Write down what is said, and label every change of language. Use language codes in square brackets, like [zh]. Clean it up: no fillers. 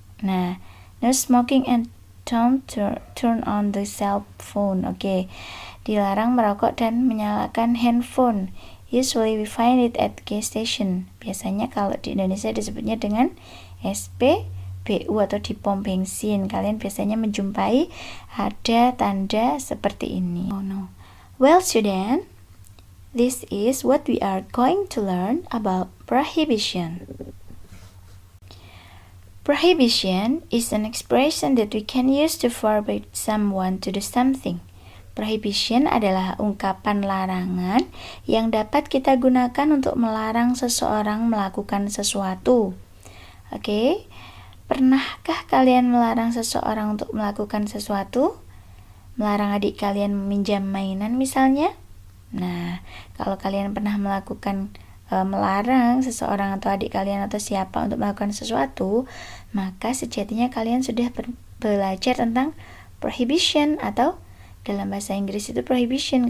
[en] Nah, no smoking and don't turn on the cell phone. Oke. [id] Dilarang merokok dan menyalakan handphone. [en] Usually we find it at gas station. [id] Biasanya kalau di Indonesia disebutnya dengan SPBU atau di pom bensin. Kalian biasanya menjumpai ada tanda seperti ini. [en] Oh no. Well, student, this is what we are going to learn about prohibition. Prohibition is an expression that we can use to forbid someone to do something. [id] Prohibition adalah ungkapan larangan yang dapat kita gunakan untuk melarang seseorang melakukan sesuatu. Oke. Pernahkah kalian melarang seseorang untuk melakukan sesuatu? Melarang adik kalian meminjam mainan misalnya? Nah, kalau kalian pernah melarang seseorang atau adik kalian atau siapa untuk melakukan sesuatu, maka sejatinya kalian sudah belajar tentang prohibition, atau dalam bahasa Inggris itu prohibition.